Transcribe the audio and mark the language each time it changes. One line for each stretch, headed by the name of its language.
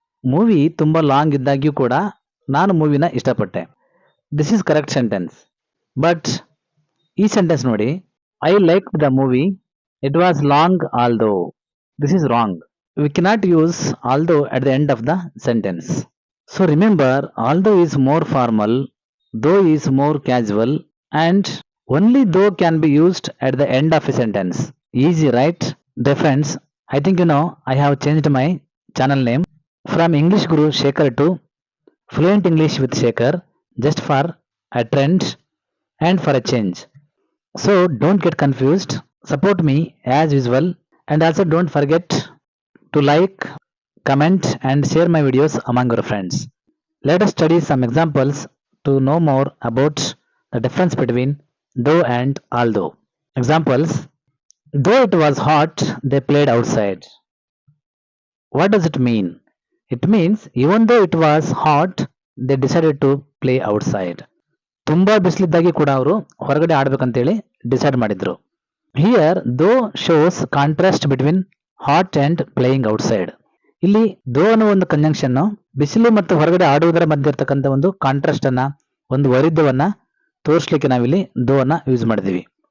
Kannada: Movie ತುಂಬಾ long ಇದ್ದಾಗ್ಯೂ ಕೂಡ ನಾನು ಮೂವಿನ ಇಷ್ಟಪಟ್ಟೆ.
English: This is correct sentence. But
Kannada: ಈ ಸೆಂಟೆನ್ಸ್ ನೋಡಿ,
English: I like the movie, it was long although. This is wrong. We cannot use although at the end of the sentence. So remember, although is more formal, though is more casual, and only though can be used at the end of a sentence. Easy, right? Dear friends, I think you know I have changed my channel name from English Guru Shekhar to Fluent English with Shekhar, just for a trend and for a change. So don't get confused. Support me as usual, and also don't forget to like, comment, and share my videos among your friends. Let us study some examples to know more about the difference between though and although. Examples: though it was hot, they played outside. What does it mean? It means even though it was hot, they decided to play outside.
Kannada: ತುಂಬಾ ಬಿಸಿಲಿದ್ದಾಗಿ ಕೂಡ ಅವರು ಹೊರಗಡೆ ಆಡ್ಬೇಕಂತೇಳಿ decide ಮಾಡಿದ್ರು.
English: Here though shows contrast between hot and playing outside.
Kannada: ಇಲ್ಲಿ ದೋ ಅನ್ನೋ ಒಂದು ಕಂಜಂಕ್ಷನ್ ಬಿಸಿಲು ಮತ್ತು ಹೊರಗಡೆ ಆಡುವುದರ ಮಧ್ಯೆ ಇರ್ತಕ್ಕಂಥ ಒಂದು ಕಾಂಟ್ರಾಸ್ಟ್ ಅನ್ನ, ಒಂದು ವೈರುಧ್ಯವನ್ನ ತೋರಿಸ್ಲಿಕ್ಕೆ ನಾವಿಲ್ಲಿ ದೋ ಅನ್ನ ಯೂಸ್ ಮಾಡಿದೀವಿ.